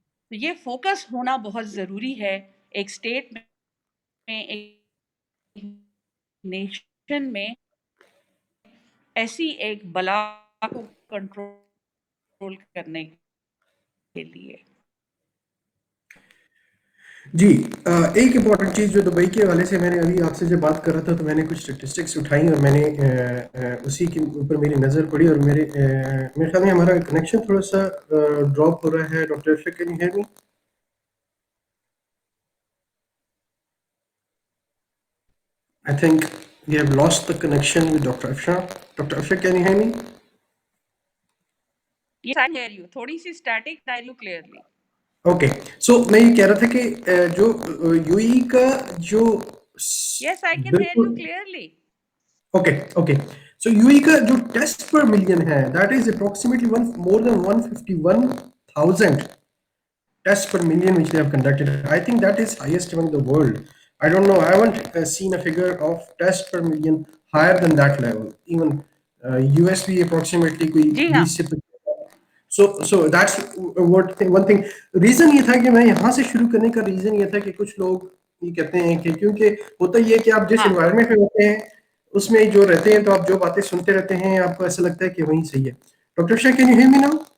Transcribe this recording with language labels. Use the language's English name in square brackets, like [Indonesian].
[Urdu] تو یہ فوکس ہونا بہت ضروری ہے ایک اسٹیٹ میں، ایک نیشن میں ایسی ایک بلا کو کنٹرول کرنے کے لیے. جی ایک امپورٹنٹ چیز جو دبئی کے حوالے سے میں نے ابھی آپ سے جب بات کر رہا تھا تو میں نے کچھ اسٹیٹسٹکس اٹھائی اور میں نے اسی کے اوپر میری نظر پڑی اور میرے خیال میں ہمارا کنیکشن تھوڑا سا ڈراپ ہو رہا ہے. [English] Doctor Afsha, can you hear me? I think we have lost the connection with Dr. Afsha. Dr. Afsha, can you hear me? Yes, I hear you. [Urdu] تھوڑی سی [English] static, I hear you clearly. [Urdu] Okay so میں یہ کہہ رہا تھا کہ جو U E کا جو [English] Yes, I can hear you [Urdu] بالکل [English] clearly. Okay okay so U E کا جو test per million ہے that is approximately more than 151,000 tests per million which they have conducted. I think that is highest among the world. I don't know. I haven't seen a figure of tests per million higher than that level. Even US भी approximately कोई [Urdu] جی ہاں. 20 سے [English] so that's one thing. [Urdu] Reason یہ تھا کہ میں یہاں سے شروع کرنے کا ریزن یہ تھا کہ کچھ لوگ یہ کہتے ہیں کہ کیونکہ ہوتا یہ کہ آپ جس انوائرمنٹ میں ہوتے ہیں اس میں جو رہتے ہیں تو آپ جو باتیں سنتے رہتے ہیں آپ کو ایسا لگتا ہے کہ وہیں صحیح ہے. [English] Doctor Shah can you hear me now?